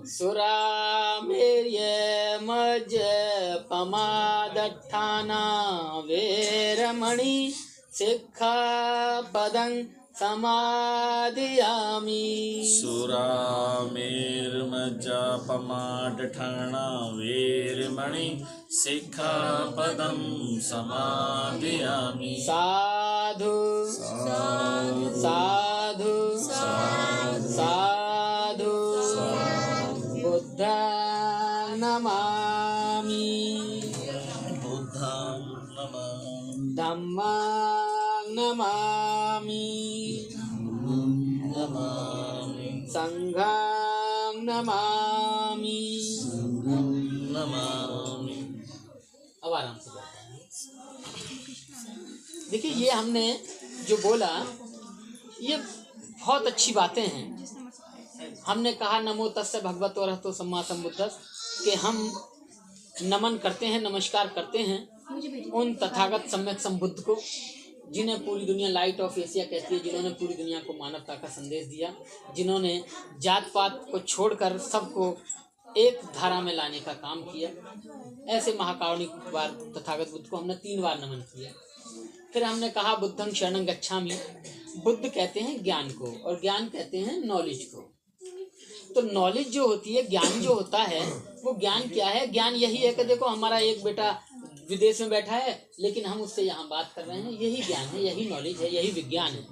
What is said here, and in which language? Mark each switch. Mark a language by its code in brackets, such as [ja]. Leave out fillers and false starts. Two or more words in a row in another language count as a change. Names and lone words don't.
[pi] सुरामेर्यमज्यपमादट्ठाना वेरमणि सिक्खापदं समादियामि सुरामेर्मज्जपमादट्ठाना वेरमणि सिक्खापदं समादियामि साधु साधु साधु बुद्धं नमामि बुद्धं नमामि धम्मं नमामि नमामि संघं नमामि नमामि। [hi] अब आराम से बैठो। देखिए ये हमने जो बोला ये बहुत अच्छी बातें हैं। हमने कहा [pi] नमो तस्से भगवतो अरहतो सम्मा सम्बुद्धस्स [hi] कि हम नमन करते हैं, नमस्कार करते हैं उन तथागत सम्यक संबुद्ध को जिन्हें पूरी दुनिया लाइट ऑफ एशिया कहती है, जिन्होंने पूरी दुनिया को मानवता का संदेश दिया, जिन्होंने जात पात को छोड़कर सबको एक धारा में लाने का काम किया। ऐसे महाकारुणिक बार तथागत बुद्ध को हमने 3 बार नमन किया। फिर हमने कहा [pi] बुद्धं शरणं गच्छामि। [hi] बुद्ध कहते हैं ज्ञान को और ज्ञान कहते हैं नॉलेज को। तो नॉलेज जो होती है, ज्ञान जो होता है, वो ज्ञान क्या है? ज्ञान यही है कि देखो हमारा एक बेटा विदेश में बैठा है लेकिन हम उससे यहाँ बात कर रहे हैं, यही ज्ञान है, यही नॉलेज है, यही विज्ञान है।